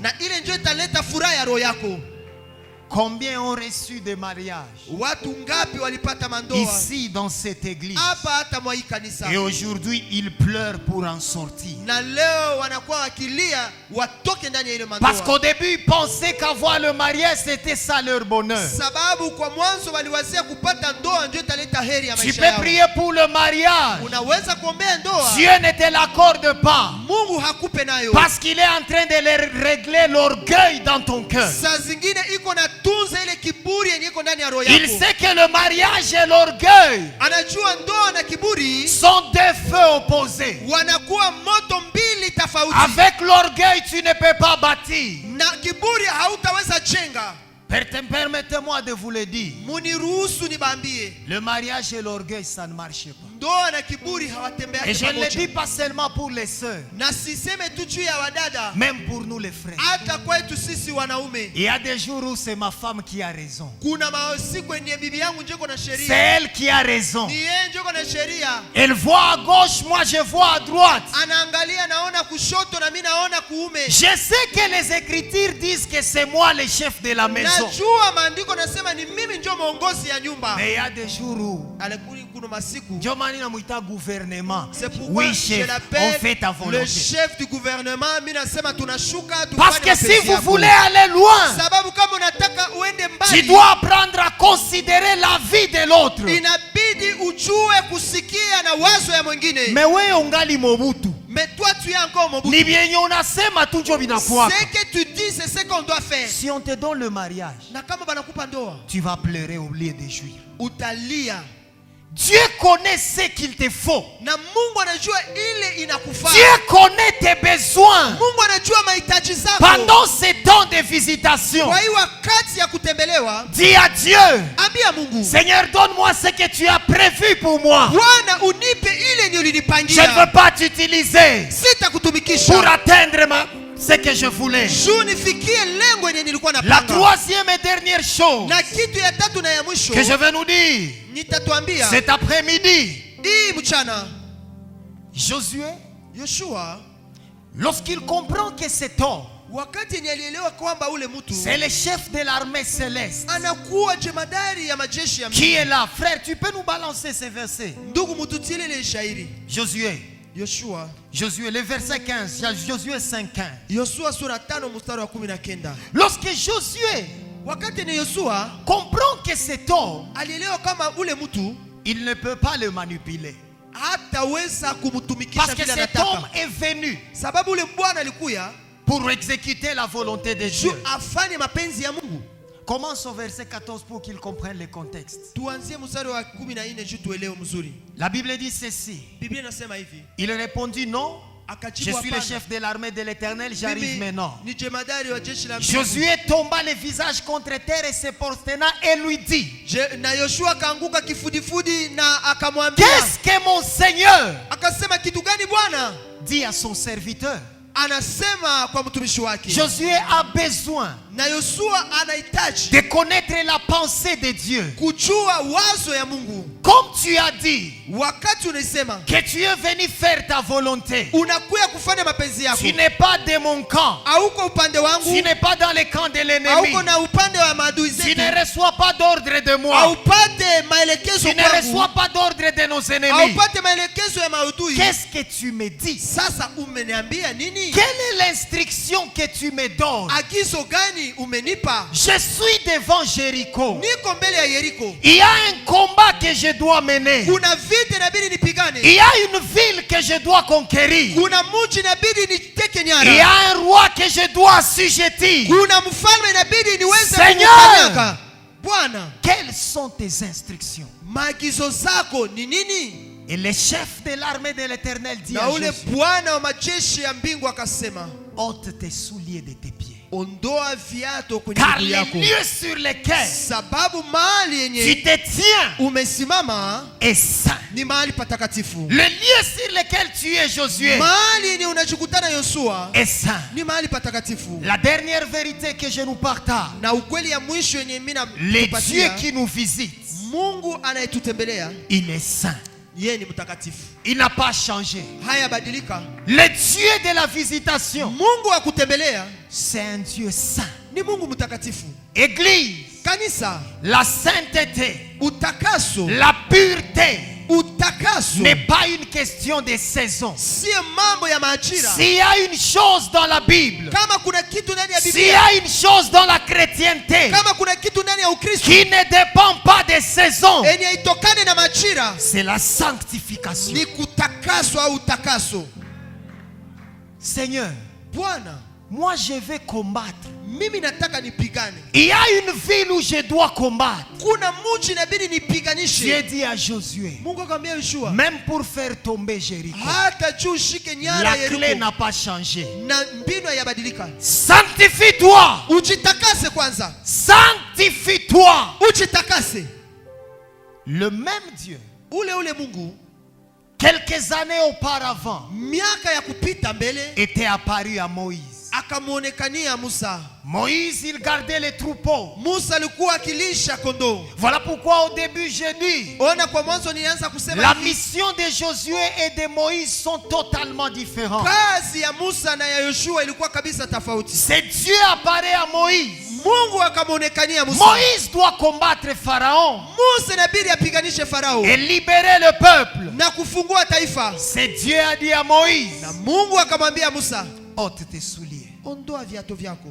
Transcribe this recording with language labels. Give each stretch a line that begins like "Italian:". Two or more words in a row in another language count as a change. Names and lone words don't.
Swahili: na ile ndio italeta furaha ya roho yako.
French: Combien ont reçu des mariages
Swahili: Watu ngapi walipata mandoa
French: ici dans cette église?
Swahili: hapa hata mwa hii kanisa,
French: Et aujourd'hui, ils pleurent pour en sortir.
Swahili: na leo wanakuwa wakilia watoke ndani ya ile mandoa.
French: Parce qu'au début, ils pensaient qu'avoir le mariage, c'était ça leur bonheur.
Swahili: Sababu kwa mwanzo waliwazia kupata ndoa ndio italeta heri ya
French: Tu
Swahili: maisha
French: peux
Swahili: yao.
French: prier pour le mariage.
Swahili: Unaweza kuombea ndoa,
French: Dieu ne te l'accorde pas.
Swahili: Mungu hakupe nayo.
French: Parce qu'il est en train de régler l'orgueil dans ton cœur.
Swahili: Saa zingine iko na tunza ile kiburi yenye iko ndani ya roho
French: Il
Swahili: yako.
French: sait que le mariage et l'orgueil
Swahili: Anajua ndoa na kiburi
French: sont deux feux opposés.
Swahili: wanakuwa moto mbili tofauti.
French: Avec l'orgueil, tu ne peux pas bâtir.
Swahili: Na kiburi hautaweza jenga.
French: Permettez-moi de vous le dire.
Swahili: Muniruhusu nibambie,
French: Le mariage et l'orgueil, ça ne marche pas.
Swahili: ndoa na kiburi hawatembeani
French: Et je ne le
Swahili: pamoja.
French: dis pas seulement pour les sœurs,
Swahili: Na siseme tu juu ya wadada,
French: même pour nous les frères.
Swahili: hata kwetu sisi wanaume.
French: Il y a des jours où c'est ma femme qui a raison.
Swahili: Kuna masiku yenye bibi yangu njeko na
French: C'est
Swahili: sheria,
French: elle qui a raison.
Swahili: ni yeye njeko na sheria.
French: Elle voit à gauche, moi je vois à droite.
Swahili: Anaangalia naona kushoto na mimi naona kuume.
French: Je sais que les Écritures disent que c'est moi le chef de la maison.
Swahili: Najua maandiko nasema ni mimi ndio mwongozi ya nyumba.
French: Mais il y a des jours où
Swahili: Kuna masiku, Ndio maana namuita gouvernement.
French: c'est pourquoi Oui je chef, on l'appelle fait ta le volonté. chef du gouvernement.
Swahili: Mimi nasema tunashuka
French: Parce
Swahili: tufanye
French: que si
Swahili: mapenzi
French: vous
Swahili: yako.
French: voulez aller loin,
Swahili: Sababu kama unataka uende
French: tu
Swahili: mbali,
French: dois apprendre à considérer la vie de l'autre.
Swahili: inabidi ujue kusikia na wazo ya mwingine. Mais wewe ungali Mobutu.
French: Mais toi tu es encore Mobutu.
Swahili: Ni vyenye unasema tu ndio vinakuwa.
French: Ce que tu dis c'est ce qu'on doit faire. Si on te donne le mariage,
Swahili: Na kama banakupa ndoa,
French: tu vas pleurer au lieu de jouir.
Swahili: utalia.
French: Dieu connaît ce qu'il te faut.
Swahili: Na Mungu anajua ile inakufaa.
French: Dieu connaît tes besoins.
Swahili: Mungu anajua mahitaji zako.
French: Pendant ces temps de visitation,
Swahili: Kwa hiyo wakati ya kutembelewa,
French: dis à Dieu,
Swahili: ambia Mungu,
French: Seigneur, donne-moi ce que tu as prévu pour moi.
Swahili: Bwana unipe ile
French: Je ne
Swahili: nilinipangia.
French: veux pas t'utiliser
Swahili: Sitakutumikisha
French: pour atteindre ce que je voulais.
Swahili: juu nifikie lengo yenye nilikuwa
French: La
Swahili: napanga.
French: troisième et dernière chose
Swahili: Na kitu ya tatu na ya mwisho
French: que je vais nous dire
Swahili: nitatuambia
French: cet après-midi,
Swahili: hii mchana,
French: Josué,
Swahili: Yoshua
French: lorsqu'il comprend que cet homme,
Swahili: wakati ni alielewa kwamba ule mtu
French: c'est le chef de l'armée céleste
Swahili: anakuwa jemadari ya majeshi ya
French: qui est là. Frère, tu peux nous balancer ces versets.
Swahili: ndugu, mututiele ile shairi
French: Josué,
Swahili: Yoshua,
French: Josué, le verset 15, Josué 5:15.
Swahili: Yoshua sura 5 mstari wa 19.
French: Lorsque Josué
Swahili: Wakati ni Yoshua
French: comprend que cet homme,
Swahili: alielewa kama ule mtu
French: il ne peut pas le manipuler.
Swahili: hataweza kumtumikisha
French: Parce que
Swahili: vile
French: cet homme
Swahili: anataka,
French: est venu
Swahili: sababu ule bwana alikuya
French: pour exécuter la volonté de
Swahili: juu
French: Dieu.
Swahili: afanye mapenzi ya Mungu.
French: Commence au verset 14 pour qu'il comprenne le contexte.
Swahili: Tuanzie mstari wa 14 juu tuelewe mzuri.
French: La Bible dit ceci.
Swahili: Biblia inasema hivi,
French: Il répondit non. Je
Swahili: akajibu
French: suis le
Swahili: hapana,
French: chef de l'armée de l'Éternel, j'arrive
Swahili: mimi
French: maintenant.
Swahili: ni jemadari wa jeshi la mbingu.
French: Josué tomba le visage contre terre et se prosterna et lui dit,
Swahili: Na Yoshua akaanguka kifudifudi na akamwambia,
French: qu'est-ce que mon Seigneur
Swahili: akasema, kitu gani Bwana?
French: dit à son serviteur?
Swahili: Anasema kwa mtumishi wake.
French: Josué a besoin
Swahili: Na Yoshua anahitaji
French: de connaître la pensée de Dieu.
Swahili: kujua wazo ya Mungu.
French: Comme tu as dit
Swahili: Wakati unasema
French: que tu es venu faire ta volonté,
Swahili: unakuya kufanya mapenzi yako,
French: tu n'es pas de mon camp,
Swahili: hauko upande
French: tu
Swahili: wangu,
French: n'es pas dans le camp de l'ennemi,
Swahili: hauko na upande wa maadui
French: tu
Swahili: zetu,
French: ne reçois pas d'ordre de moi,
Swahili: haupate maelekezo
French: tu ne
Swahili: kwangu,
French: reçois pas d'ordre de nos ennemis.
Swahili: haupate maelekezo ya maadui.
French: Qu'est-ce que tu me dis?
Swahili: Sasa umeniambia nini?
French: Quelle est l'instruction que tu me donnes?
Swahili: Agizo gani umenipa?
French: Je suis devant Jéricho.
Swahili: Niko mbele ya Yeriko,
French: Il y a un combat que je dois mener.
Swahili: kuna vita inabidi nipigane,
French: Il y a une ville que je dois conquérir.
Swahili: kuna mji inabidi niteke
French: Il y a
Swahili: nyara,
French: un roi que je dois assujettir.
Swahili: kuna mfalme inabidi niweze
French: Seigneur,
Swahili: kumkanyaka. Bwana,
French: quelles sont tes instructions?
Swahili: maagizo zako ni nini?
French: Et le chef de l'armée de l'Éternel dit
Swahili: Na
French: à
Swahili: ule
French: Josué,
Swahili: Bwana wa majeshi ya mbingu akasema,
French: ôte tes souliers de tes pieds.
Swahili: ondoa viatu kwenye
French: Car
Swahili: miguu
French: les
Swahili: yako,
French: lieux sur lesquels
Swahili: sababu mahali
French: tu
Swahili: yenye
French: te tiens
Swahili: umesimama
French: est saint.
Swahili: ni mahali patakatifu.
French: Le lieu sur lequel tu es, Josué,
Swahili: Mahali yenye unajikutana Yoshua
French: est saint.
Swahili: ni mahali patakatifu.
French: La dernière vérité que je nous partage,
Swahili: Na ukweli ya mwisho yenye mimi
French: le Dieu
Swahili: nakupatia,
French: qui nous visite,
Swahili: Mungu anayetutembelea
French: il est saint.
Swahili: yeye ni mtakatifu,
French: Il n'a pas changé.
Swahili: hayabadilika.
French: Le Dieu de la visitation,
Swahili: Mungu wa kutembelea
French: c'est un Dieu saint.
Swahili: ni Mungu mtakatifu.
French: Église,
Swahili: Kanisa,
French: la sainteté,
Swahili: utakaso,
French: la pureté
Swahili: utakaso
French: n'est pas une question de saison.
Swahili: sio mambo ya majira.
French: S'il y a une chose dans la Bible,
Swahili: Kama kuna kitu ndani ya
French: s'il y
Swahili: Biblia,
French: a une chose dans la chrétienté
Swahili: kama kuna kitu ndani ya Ukristo
French: qui ne dépend pas des saisons,
Swahili: yenye itokane na majira,
French: c'est la sanctification.
Swahili: ni kutakaswa au utakaso.
French: Seigneur,
Swahili: Bwana,
French: moi je vais combattre.
Swahili: mimi nataka nipigane.
French: Il y a une ville où je dois combattre.
Swahili: Kuna mji inabidi
French: Dieu
Swahili: nipiganishe.
French: dit à Josué,
Swahili: Mungu akamwambia Yoshua,
French: même pour faire tomber Jéricho,
Swahili: hata juu ushike nyara
French: la
Swahili: ya
French: clé
Swahili: Yeriko
French: n'a pas changé.
Swahili: na mbinu hayabadilika.
French: Sanctifie-toi.
Swahili: Ujitakase kwanza,
French: Sanctifie-toi.
Swahili: ujitakase.
French: Le même Dieu,
Swahili: Ule Mungu
French: quelques années auparavant,
Swahili: miaka ya kupita mbele
French: était apparu à Moïse.
Swahili: akamuonekania Musa.
French: Moïse, il gardait les troupeaux.
Swahili: Musa alikuwa akilisha kondoo.
French: Voilà pourquoi au début j'ai dit,
Swahili: Ona, kwa mwanzo nilianza kusema
French: la
Swahili: hivi,
French: mission de Josué et de Moïse sont totalement différentes.
Swahili: kazi ya Musa na ya Yoshua ilikuwa kabisa tofauti.
French: C'est Dieu apparaît à Moïse.
Swahili: Mungu akamuonekania Musa.
French: Moïse doit combattre Pharaon
Swahili: Musa inabidi apiganishe Farao
French: et libérer le peuple.
Swahili: na kufungua taifa.
French: C'est Dieu a dit à Moïse,
Swahili: Na Mungu akamwambia Musa,
French: ôte tes souliers.
Swahili: ondoa viatu vyako.